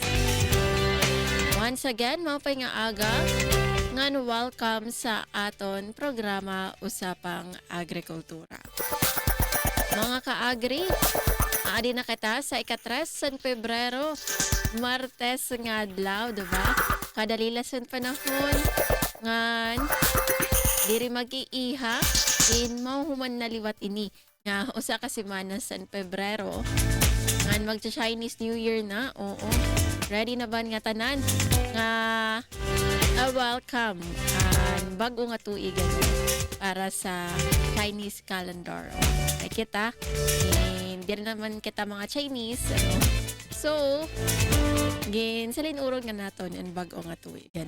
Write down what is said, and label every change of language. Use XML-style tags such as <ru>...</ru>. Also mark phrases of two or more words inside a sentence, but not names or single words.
<en>Once again,</en> <war>mapay nga aga, ngan welcome sa aton programa Usapang Agrikultura. Mga ka-agri, adi na kita sa ika-3 sa Pebrero, Martes nga adlaw, diba? Kadalilasan panahon, ngan diri mag-iiha, in mahuman na liwat ini, nga usa ka semana sa Pebrero, ngan magsa-Chinese New Year na, oo. Ready na ba nga tanan? Nga welcome, bago nga tuig para sa Chinese calendar. Ay kita,</war> <tl>hindi naman</tl> <war>kita mga Chinese, ano. So, salin urong nga naton ang bago nga tuig, ano.</war>